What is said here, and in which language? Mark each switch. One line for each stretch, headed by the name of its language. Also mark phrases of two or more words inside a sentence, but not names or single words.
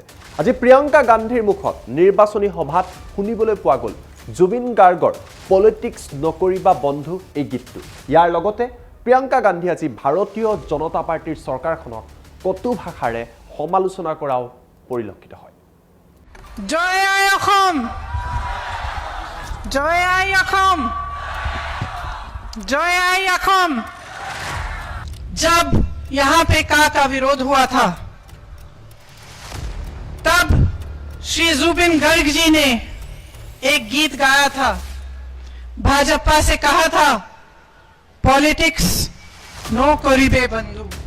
Assamese: আজি প্ৰিয়ংকা গান্ধীৰ মুখত নিৰ্বাচনী সভাত শুনিবলৈ পোৱা গ'ল জুবিন গাৰ্গৰ পলিটিক্স নকৰিবা বন্ধু এই গীতটো। ইয়াৰ লগতে প্ৰিয়ংকা গান্ধী আজি ভাৰতীয় জনতা পাৰ্টীৰ চৰকাৰখনক কটু ভাষাৰে সমালোচনা কৰাও পৰিলক্ষিত হয়। জয় আই অসম, জয় আই অসম, জয় আই অসম।
Hindi: जब यहां पे का विरोध हुआ था तब श्री जुबिन गर्ग जी ने एक गीत गाया था, भाजपा से कहा था
Assamese: পলিটিক্স নকৰিবা বন্ধু।